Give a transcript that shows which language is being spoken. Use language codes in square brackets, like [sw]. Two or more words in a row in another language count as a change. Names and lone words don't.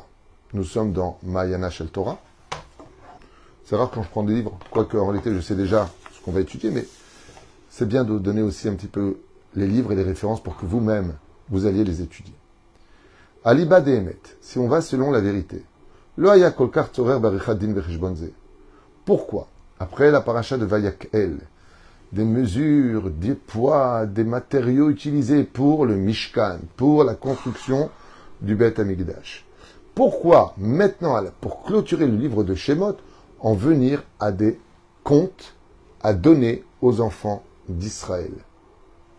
[fr] Nous sommes dans Ma'ayana Shel Torah. C'est rare quand je prends des livres, quoique en réalité je sais déjà ce qu'on va étudier, mais c'est bien de donner aussi un petit peu les livres et les références pour que vous-même, vous alliez les étudier. [he] אליבא דאמת, [fr] si on va selon la vérité. [he] לא היה כל כך צורך באריכות דין וחשבון זה. [fr] Pourquoi, après la paracha de Vayakel, des mesures, des poids, des matériaux utilisés pour le Mishkan, pour la construction du [he] בית המקדש, [fr] pourquoi maintenant, pour clôturer le livre de Shemot, en venir à des comptes à donner aux enfants d'Israël?